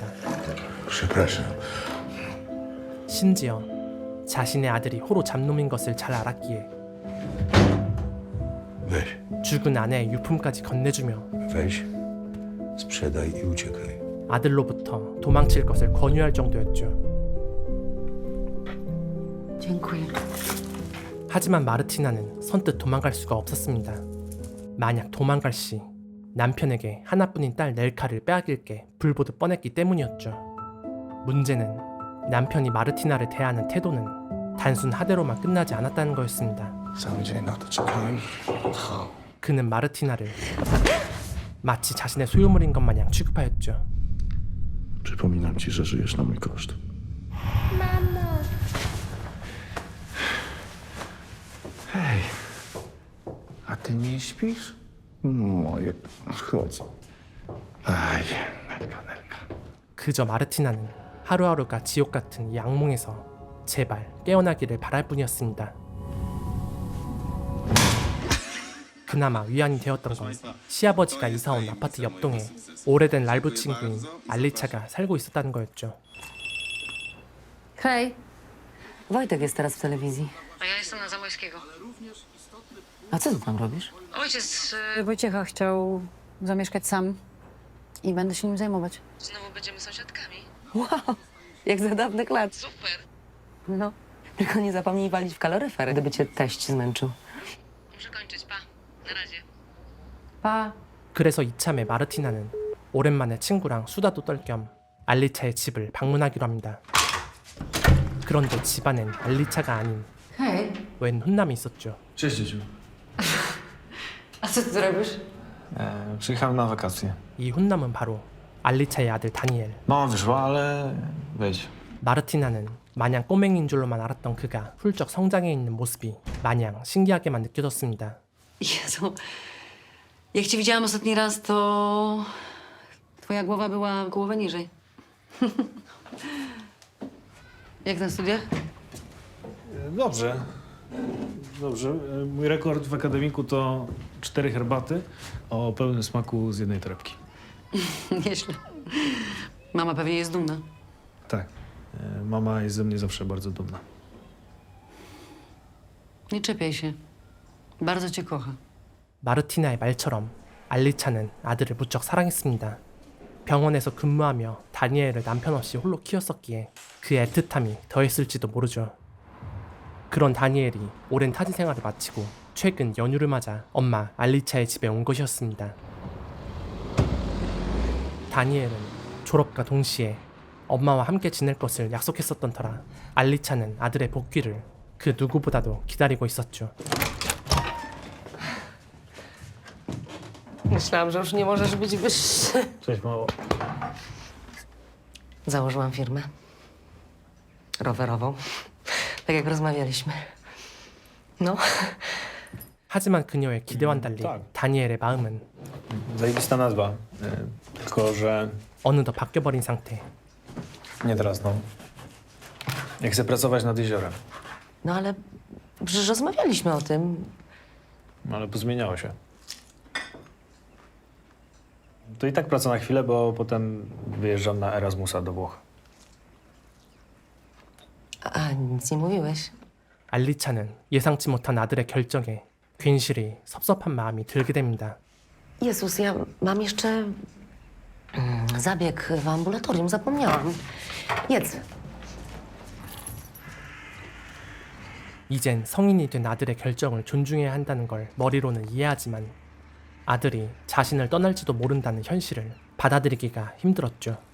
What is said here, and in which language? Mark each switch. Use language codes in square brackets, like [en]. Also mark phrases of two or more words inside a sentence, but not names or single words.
[pl] Przepraszam. [ko] 심지어 자신의 아들이 호로 잡놈인 것을 잘 알았기에 [pl] Weź, [ko] 죽은 아내의 유품까지 건네주며 [pl] weź, sprzedaj i uciekaj. [ko] 아들로부터 도망칠 것을 권유할 정도였죠. [pl] Dziękuję. [ko] 하지만 마르티나는 선뜻 도망갈 수가 없었습니다. 만약 도망갈 시 남편에게 하나뿐인 딸 넬카를 빼앗길 게 불보듯 뻔했기 때문이었죠. 문제는 남편이 마르티나를 대하는 태도는 단순 하대로만 끝나지 않았다는 거였습니다. [pl] Cały dzień na to czekałem. [ko] 그는 마르티나를 마치 자신의 소유물인 것 마냥 취급하였죠. [pl] Przypominam ci, że żyjesz na mój koszt. Hej, a ty nie śpisz? Moje, chodź. Aj, Nelka. [ko] 그저 마르티나는 하루하루가 지옥 같은 이 악몽에서 제발 깨어나기를 바랄 뿐이었습니다. 그나마 위안이 되었던 건 시아버지가 이사온 아파트 옆동에 오래된 랄부 친구인 알리차가 살고 있었다는 거였죠. [pl] Hej. Wojtek jest teraz w telewizji. A ja jestem na Zamojskiego. A co ty tam robisz? Ojciec Wojciecha chciał zamieszkać sam i będę się nim zajmować. Znowu będziemy sąsiadkami. Wow, jak za dawnych lat. Super. No, tylko nie zapomnij walić w kaloryfer, gdyby cię teść zmęczył. Muszę kończyć, pa. Na razie. Pa. [ko] 그래서 이참에 마르티나는 오랜만에 친구랑 수다도 떨 겸 알리차의 집을 방문하기로 합니다. 그런데 집안엔 알리차가 아닌 [pl] Hej. [ko] 웬 훈남이 있었죠. [pl] Cześć, dzieciu. A co ty tu robisz? Przyjechałem na wakacje. [ko] 이 훈남은 바로 알리차의 아들 다니엘. [pl] Mama wyszła, ale wejdź. [ko] 마르티나는 마냥 꼬맹이인 줄로만 알았던 그가 훌쩍 성장해 있는 모습이 마냥 신기하게만 느껴졌습니다. [pl] Jezu, jak cię widziałam ostatni raz, to twoja głowa była głowę niżej. Jak na studiach? Dobrze. Dobrze. Mój rekord w akademiku to 4 herbaty o pełnym smaku z jednej torebki. Nieźle. Mama pewnie jest dumna. Tak. Mama jest ze mnie zawsze bardzo dumna. Nie czepiaj się. Bardzo cię kocha. [ko] 마르티나의 말처럼 알리차는 아들을 무척 사랑했습니다. 병원에서 근무하며 다니엘을 남편 없이 홀로 키웠었기에 그 애틋함이 더했을지도 모르죠. 그런 다니엘이 오랜 타지 생활을 마치고 최근 연휴를 맞아 엄마 알리차의 집에 온 것이었습니다. 다니엘은 졸업과 동시에 엄마와 함께 지낼 것을 약속했었던 터라 알리차는 아들의 복귀를 그 누구보다도 기다리고 있었죠. [pl] Myślałam, że już nie możesz być wyższy. Cześć, mało. Założyłam firmę rowerową, tak jak rozmawialiśmy. No, [ko] 하지만 그녀의 기대와는 달리 [pl] tak. [ko] 다니엘의 마음은 [pl] Zajebista nazwa. Tylko, że [ko] 어느덧 바뀌어버린 상태. [pl] nie teraz, no. Ja chcę pracować nad jeziorem. no ale przecież rozmawialiśmy o tym. Ale pozmieniało się. To i tak praca na chwilę, bo potem wyjeżdżam na Erasmusa do Włoch. A nic nie mówiłeś. [ko] 알리차는 예상치 못한 아들의 결정에 괜시리 섭섭한 마음이 들게 됩니다. [pl] Jezus, ja mam jeszcze zabieg w ambulatorium, zapomniałam. Jedz. [ko] 이젠 성인이 된 아들의 결정을 존중해야 한다는 걸 머리로는 이해하지만 아들이 자신을 떠날지도 모른다는 현실을 받아들이기가 힘들었죠.